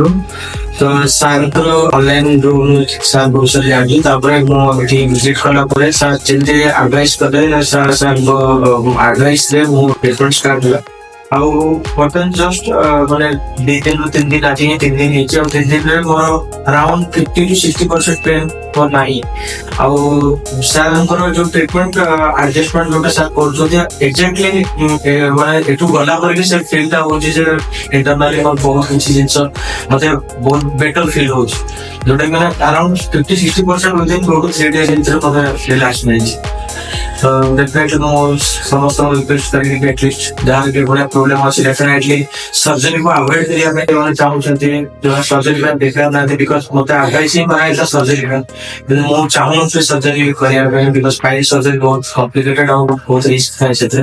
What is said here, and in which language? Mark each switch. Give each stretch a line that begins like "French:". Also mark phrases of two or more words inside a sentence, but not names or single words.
Odia: ତ ସାର୍ଙ୍କର ଅନଲାଇନ ଯୋଉ ସାର୍ ବିଷୟରେ ଜାଣିଲି, ତାପରେ ମୁଁ ଏଠି ଭିଜିଟ କଲା ପରେ ସାର୍ ଯେମିତି ଆଡଭାଇସ୍ କଲେ, ସାର୍ଙ୍କ ଆଡଭାଇସ୍ ରେ ମୁଁ
English: treatment start
Odia: ହେଲା। ଆଉ ବର୍ତ୍ତମାନ ଜଷ୍ଟ ମାନେ 2 ଦିନ ଆଜି ହିଁ 3 ଦିନ ହେଇଛି। ଆଉ 3 ଦିନରେ ମୋର
English: around 50 to 60%
Odia: ପେନ୍ ମୋର ନାହିଁ। ଆଉ ସାର୍ଙ୍କର ଯୋଉ
English: treatment adjustment
Odia: ଯୋଉଟା ସାର୍ କରୁଛନ୍ତି, ଏକ୍ଜାକ୍ଟଲି ମାନେ ଏଠୁ ଗଲା ପରେ ବି ସେ ଫିଲ୍ ଟା ହଉଛି ଯେ ଇଣ୍ଟରନାଲି ମୋର ବହୁତ କିଛି ଜିନିଷ ମତେ ବହୁତ
English: better feel
Odia: ହଉଛି, ଯୋଉଟା କି ମାନେ
English: around 50-60% within 2 to 3 days
Odia: ଭିତରେ ମତେ ରିଲାକ୍ସ ମିଳିଛି। ତ ଡେଫିନେଟଲି ମୁଁ ସମସ୍ତଙ୍କୁ ରିକ୍ୱେଷ୍ଟ କରିବି କି ଆଟଲିଷ୍ଟ ଯାହାର ବି ଏଭଳିଆ ପ୍ରୋବ୍ଲେମ ଅଛି, ଡେଫିନେଟଲି ସର୍ଜରୀକୁ ଆଭଏଡ କରିବା ପାଇଁ ଯୋଉମାନେ ଚାହୁଁଛନ୍ତି, ଯୋଉମାନେ ସର୍ଜରୀ ପାଇଁ ପ୍ରିପେୟାର ନାହାନ୍ତି, ବିକଜ ମତେ ଆଡଭାଇସ୍ ହିଁ କରାଯାଇଥିଲା ସର୍ଜରୀ ପାଇଁ, କିନ୍ତୁ ମୁଁ ଚାହୁଁନଥିଲି ସର୍ଜରୀ କରିବା ପାଇଁ, ବିକଜ
English: spine surgery
Odia: ବହୁତ କମ୍ପ୍ଲିକେଟେଡ ଆଉ ବହୁତ ରିସ୍କ ଥାଏ ସେଥିରେ।